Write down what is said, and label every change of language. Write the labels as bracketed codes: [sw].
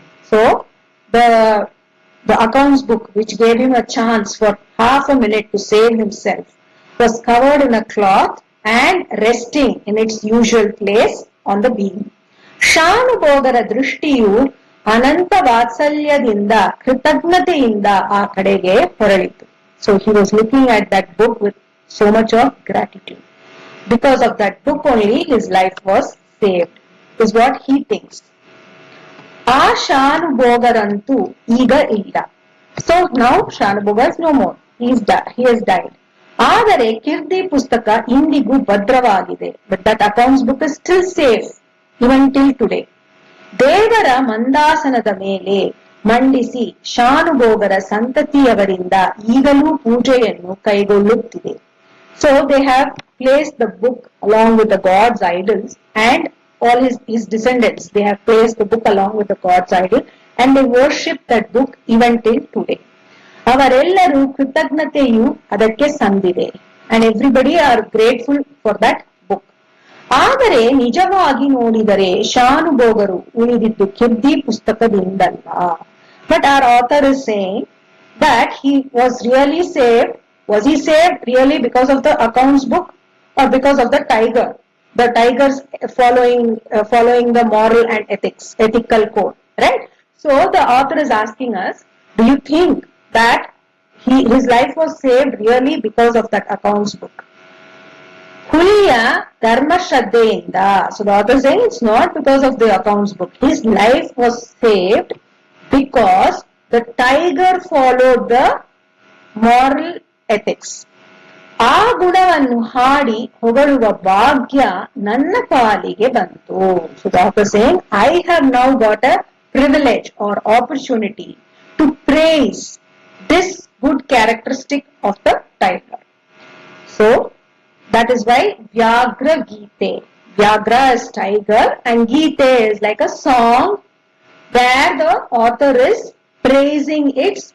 [en] So the accounts book, which gave him a chance for half a minute to save himself, was covered in a cloth and resting in its usual place on the beam. [kn] ಶಾನುಭೋಗರ ದೃಷ್ಟಿಯು ಅನಂತ ವಾತ್ಸಲ್ಯದಿಂದ ಕೃತಜ್ಞತೆಯಿಂದ ಆ ಕಡೆಗೆ ಹೊರಳಿತು. [en] So he was looking at that book with so much of gratitude. Because of that book only his life was saved, is what he thinks. [kn] ಆ ಶಾನುಭೋಗರಂತೂ ಈಗ ಇಲ್ಲ. [en] So now Shanubhoga is no more. He has died. [kn] ಆದರೆ ಕೀರ್ತಿ ಪುಸ್ತಕ ಇಂದಿಗೂ ಭದ್ರವಾಗಿದೆ. [en] But that accounts book is still safe even till today. [kn] ದೇವರ ಮಂದಾಸನದ ಮೇಲೆ ಮಂಡಿಸಿ ಶಾನುಭೋಗರ ಸಂತತಿಯವರಿಂದ ಈಗಲೂ ಪೂಜೆಯನ್ನು ಕೈಗೊಳ್ಳುತ್ತಿದೆ. [en] So they have placed the book along with the God's idols, and all his descendants, they have placed the book along with the God's idol, and they worship that book even till today. [kn] ಅವರೆಲ್ಲರೂ ಕೃತಜ್ಞತೆಯು ಅದಕ್ಕೆ ಸಂದಿದೆ, [en] and everybody are grateful for that book. [kn] ಆದರೆ ನಿಜವಾಗಿ ನೋಡಿದರೆ ಶಾನುಭೋಗರು ಉಳಿದಿದ್ದು ಕೀರ್ತಿ ಪುಸ್ತಕದಿಂದಲ್ಲ. [en] But our author is saying that he was really saved. Was he saved really because of the accounts book or because of the tiger? The tigers following the moral and ethical code, right? So the author is asking us, do you think that his life was saved really because of that accounts book? [kn] ಹುಲಿಯ ಧರ್ಮ ಶ್ರದ್ಧೆಯಿಂದ. [en] So the author is saying it's not because of the accounts book. His life was saved because the tiger followed the moral ethics. [kn] ಆ ಗುಣವನ್ನು ಹಾಡಿ ಹೊಗಳುವ ಭಾಗ್ಯ ನನ್ನ ಪಾಲಿಗೆ ಬಂತು. [en] So the author is saying, I have now got a privilege or opportunity to praise this good characteristic of the tiger. So that is why Vyagra Gite. Vyagra is tiger and Gite is like a song where the author is praising its